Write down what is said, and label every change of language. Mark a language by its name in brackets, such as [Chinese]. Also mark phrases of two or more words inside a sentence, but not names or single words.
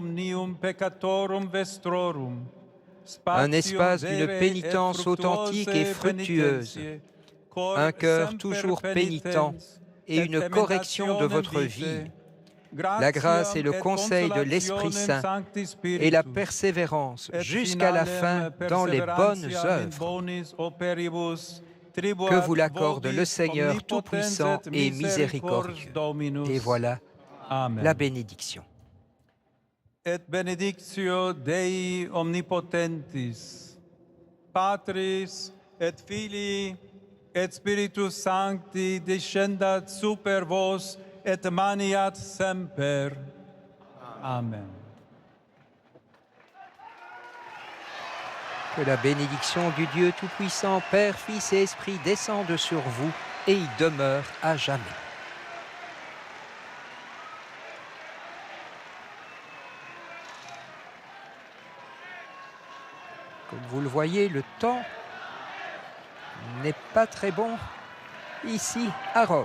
[French] Un espace d'une pénitence authentique et fructueuse, un cœur toujours pénitent et une correction de votre vie, la grâce et le conseil de l'Esprit Saint et la persévérance jusqu'à la fin dans les bonnes œuvres. Que vous l'accorde le Seigneur Tout-Puissant et Miséricordieux. Et voilà la bénédiction. [Latin] Et benedictio Dei omnipotentis, Patris et Filii et Spiritus Sancti descendat super vos et maniat semper. [French] Amen. Que la bénédiction du Dieu Tout-Puissant, Père, Fils et Esprit descende sur vous et y demeure à jamais. Comme vous le voyez, le temps n'est pas très bon ici à Rome.